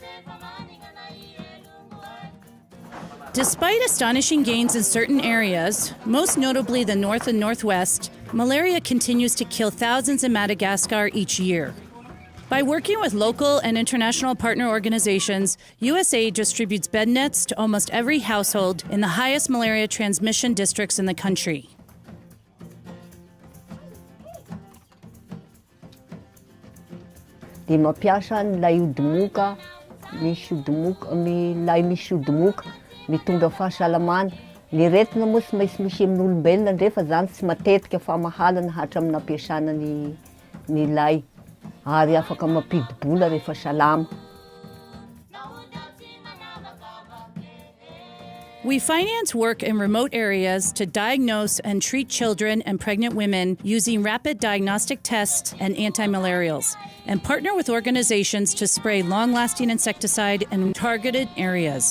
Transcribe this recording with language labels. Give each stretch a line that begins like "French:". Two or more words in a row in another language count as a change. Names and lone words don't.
English: Despite astonishing gains in certain areas, most notably the north and northwest, malaria continues to kill thousands in Madagascar each year. By working with local and international partner organizations, USAID distributes bed nets to almost every household in the highest malaria transmission districts in the country.
Malagasy: Dia mampiasa ny lay odimoka, lay misy odimoka, mitondra fahasalamana. Ny retina moa tsy maintsy misy amin'olombelona ndrefa zany tsy matetika famahalana hatramin'ny ampiasana ny lay ary afaka mampidi-bola rehefa salama.
English: We finance work in remote areas to diagnose and treat children and pregnant women using rapid diagnostic tests and anti-malarials, and partner with organizations to spray long-lasting insecticide in targeted areas.